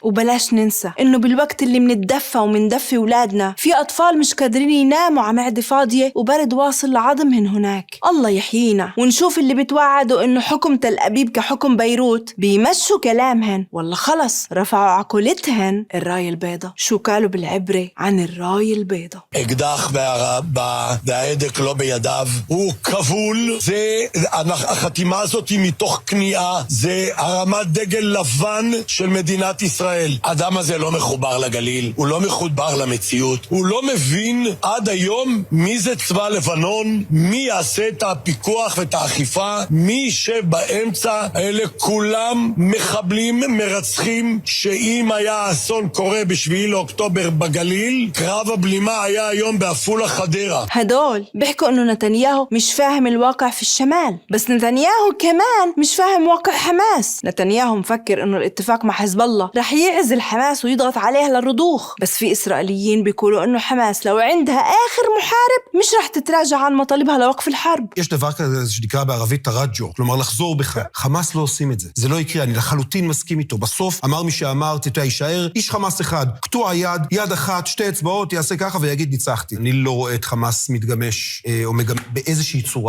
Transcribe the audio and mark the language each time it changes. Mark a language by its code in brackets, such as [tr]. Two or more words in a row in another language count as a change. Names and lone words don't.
[ar] وبلاش ننسى إنه بالوقت اللي منتدفى ومندفي أولادنا في أطفال مش قادرين يناموا على معدة فاضية وبرد واصل لعظمهن هناك. الله يحيينا ونشوف اللي بتوعدوا إنه حكم تل أبيب كحكم بيروت بيمشوا كلامهن، والله خلص رفعوا عقولتهن الراية البيضة. شو قالوا بالعبرة عن الراية البيضة؟ [he] אקדח וההדק לא בידיו, הוא כבול. זה, החתימה הזאת היא מתוך כניעה, זה הרמת דגל לבן של מדינת ישראל. האדם הזה לא מחובר לגליל, הוא לא מחובר למציאות, הוא לא מבין עד היום מי זה צבא לבנון, מי יעשה את הפיקוח ואת האכיפה, מי יישב באמצע. אלה כולם מחבלים מרצחים, שאם היה אסון קורה בשביעי לאוקטובר בגליל, קרב הבלימה היה היום בעפולה חדרה. [ar] هدول بيحكوا انه نتنياهو مش فاهم الواقع في الشمال، بس نتنياهو كمان مش فاهم واقع حماس. نتنياهو مفكر انه الاتفاق مع حزب الله رح يعزل حماس ويضغط عليها للرضوخ، بس في اسرائيليين بيقولوا انه حماس لو عندها اخر محارب مش رح تتراجع عن مطالبها لوقف الحرب. [he] יש דבר כזה שנקרא בערבית תרג'ו, כלומר לחזור בך. חמאס לא עושים את זה. זה לא יקרה, אני לחלוטין מסכים איתו. בסוף אמר מי שאמר, יישאר איש חמאס אחד, קטוע יד אחת, שתי אצבעות, יעשה ככה ויגיד ניצחתי. אני לא רואה את חמאס מתגמש או באיזושהי צורה.